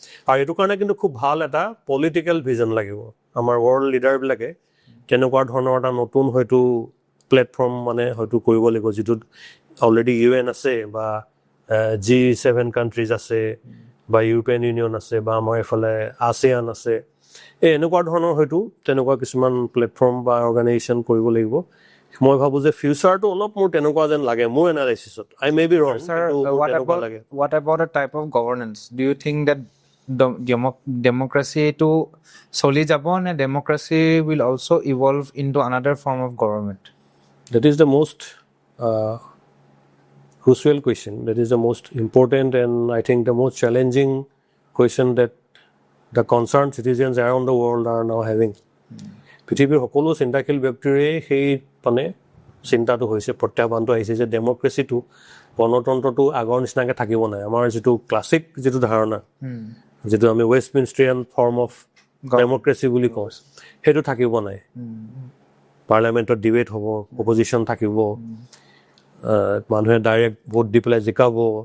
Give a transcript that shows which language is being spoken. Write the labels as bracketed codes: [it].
[as] আৰু এইটো কাৰণে কিন্তু খুব ভাল এটা পলিটিকেল ভিজন লাগিব। আমাৰ ৱৰ্ল্ড লিডাৰবিলাকে তেনেকুৱা ধৰণৰ এটা নতুন হয়তো প্লেটফৰ্ম মানে হয়তো কৰিব লাগিব, যিটোত অলৰেডি UN আছে বা G7 কাণ্ট্ৰিজ আছে বা ইউৰোপিয়ান ইউনিয়ন আছে বা আমাৰ এইফালে ASEAN আছে, এই এনেকুৱা ধৰণৰ হয়তো তেনেকুৱা কিছুমান প্লেটফৰ্ম বা অৰ্গেনাইজেশ্যন কৰিব লাগিব মই ভাবোঁ যে ফিউচাৰটো অলপ মোৰ তেনেকুৱা যেন লাগে মোৰ এনালাইচিছত [en] I may be wrong Sir, what about a type of governance? Do you think that democracy to solely Japan and democracy will also evolve into another form of government? That is the most crucial question. That is the most important and I think the most challenging question that the concerned citizens around the world are now having. [as] পৃথিৱীৰ সকলো চিন্তাশীল ব্যক্তিৰে সেই মানে চিন্তাটো হৈছে প্ৰত্যাহ্বানটো আহিছে যে ডেমক্ৰেচিটো গণতন্ত্ৰটো আগৰ নিচিনাকৈ থাকিব নাই আমাৰ যিটো ক্লাছিক যিটো ধাৰণা যিটো আমি ৱেষ্টমিনষ্টাৰিয়ান ফৰ্ম অফ ডেমক্ৰেচি বুলি কওঁ সেইটো থাকিব নাই পাৰ্লিয়ামেণ্টত ডিবেট হ'ব অপজিশ্যন থাকিব মানুহে ডাইৰেক্ট ভোট দি পেলাই জিকাব